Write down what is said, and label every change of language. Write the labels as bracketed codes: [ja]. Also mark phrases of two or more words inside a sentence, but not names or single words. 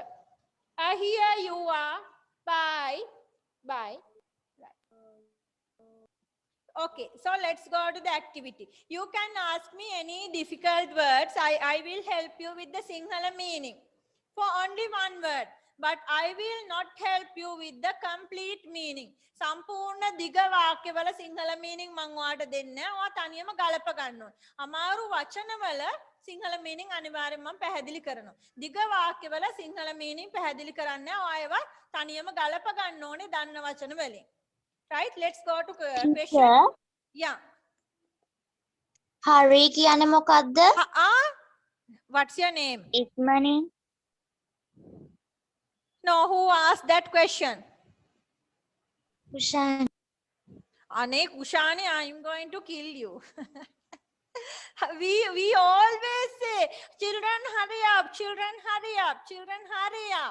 [en] Here you are. Bye. Bye. Okay, so let's go to the activity. You can ask me any difficult words. I will help you with the Sinhala meaning for only one word. But I will not help you with the complete meaning. [si] සම්පූර්ණ දිග වාක්‍යවල සිංහල meaning මම ඔයාලට දෙන්නේ. ඔයා තනියම ගලප ගන්න ඕනේ. අමාරු වචනවල සිංහල meaning අනිවාර්යයෙන්ම මම පැහැදිලි කරනවා. දිග වාක්‍යවල සිංහල meaning පැහැදිලි කරන්නේ ඔයාව තනියම ගලප ගන්න ඕනේ දන්න වචන වලින්. [en] Right? Let's go to question. Yeah. [si] හරි කියන්නේ මොකද්ද? [en] What's your name? [si] ඉක්මනින්. [en] No, who asked that question? කුෂාන්. Ane Kushani, I'm going to kill you. we always say, children hurry up, children hurry up, children hurry up.